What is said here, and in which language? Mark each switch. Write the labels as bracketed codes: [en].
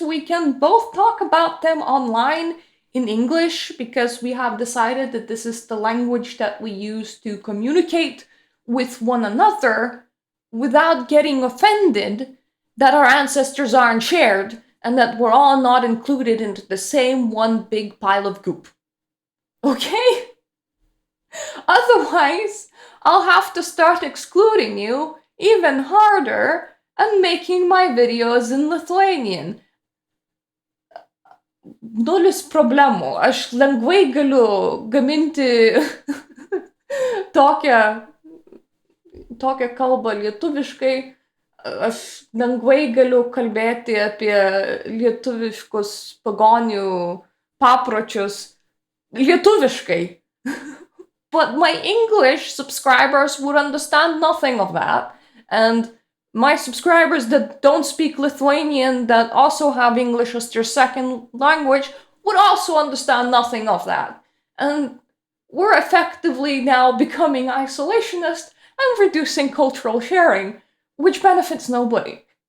[en] We can both talk about them online in English because we have decided that this is the language that we use to communicate with one another without getting offended that our ancestors aren't shared and that we're all not included into the same one big pile of goop. Okay? Otherwise, I'll have to start excluding you even harder and making my videos in Lithuanian. [lt] Nulis problemų. Aš lengvai galiu gaminti tokią kalbą lietuviškai. Aš lengvai galiu kalbėti apie lietuviškus pagonių papročius lietuviškai. [en] But my English subscribers would understand nothing of that. And my subscribers that don't speak Lithuanian, that also have English as their second language, would also understand nothing of that. And we're effectively now becoming isolationist and reducing cultural sharing, which benefits nobody.